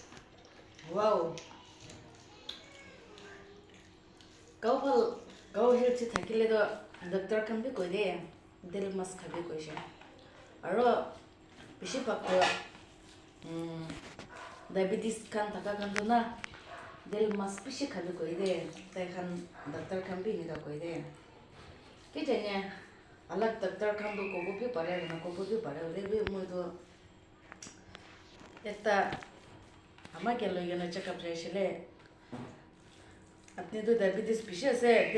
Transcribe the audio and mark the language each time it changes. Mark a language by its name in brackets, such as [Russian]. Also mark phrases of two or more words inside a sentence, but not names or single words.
[Naga Pidgin] Wow. Kau healthy thakile do doctor kan bi koi de dil mas khabi koi she. Aro bishi pak ko diabetes kan thaka kan do na dil mas bishi khabi koi de tai kan doctor kan bi ni da koi de. Ki jane alag doctor kan do ko bi pare na ko bi pare le bi mo do esta ama ke lo yana [English] check up [Naga Pidgin] jaisile apne to diabetes bishi ase